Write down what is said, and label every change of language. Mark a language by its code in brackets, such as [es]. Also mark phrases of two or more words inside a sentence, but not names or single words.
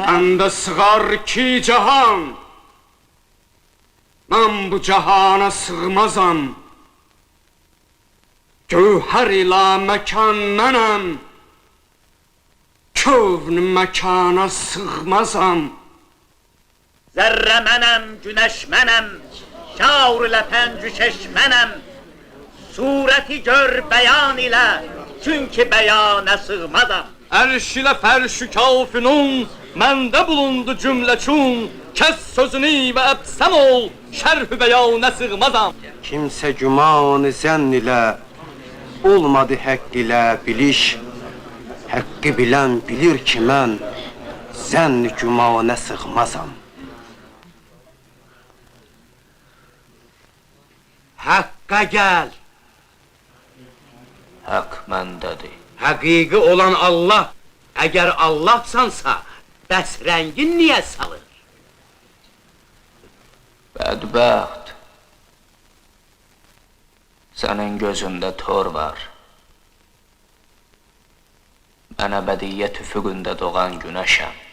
[az] Məndə sığar ki cahan, mən bu cahana sığmazam. Gövhər ilə məkan mənəm, kövn məkana sığmazam. Zerre menem, güneş menem, şaur ile pencüşeş menem. Sureti gör beyan ile, çünkü beyana sığmazam. Erş ile ferş-ü kâfinun, mende bulundu cümleçun. Kes sözünü ve ebsem ol, şerh-ü beyana sığmazam. Kimse güman-ı zenn ile, olmadı hak ile biliş. Hakkı bilen bilir ki mən, zenn gümana sığmazam. Hakka gel. Hak məndedir. Hakiki olan Allah. Eğer Allahsansa, bəs rəngin niye salır? Bədbəxt. Sənin gözündə tor var. Mən əbədiyyət üfüqündə doğan günəşəm.